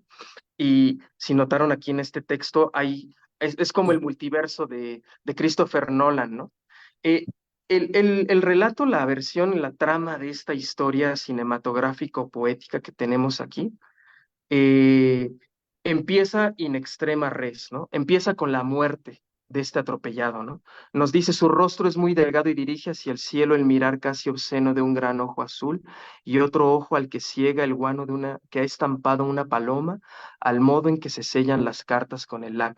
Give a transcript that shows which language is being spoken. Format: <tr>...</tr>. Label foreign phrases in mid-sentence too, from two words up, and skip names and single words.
<es>Y si notaron aquí en este texto, es como el multiverso de Christopher Nolan, ¿no? Eh, el relato, la versión, la trama de esta historia cinematográfico-poética que tenemos aquí, eh, empieza</es> <la>in extrema res,</la> <es>¿no? Empieza con la muerte de este atropellado, ¿no? Nos dice, su rostro es muy delgado y dirige hacia el cielo el mirar casi obsceno de un gran ojo azul y otro ojo al que ciega el guano que ha estampado una paloma al modo en que se sellan las cartas con el lápiz.</es>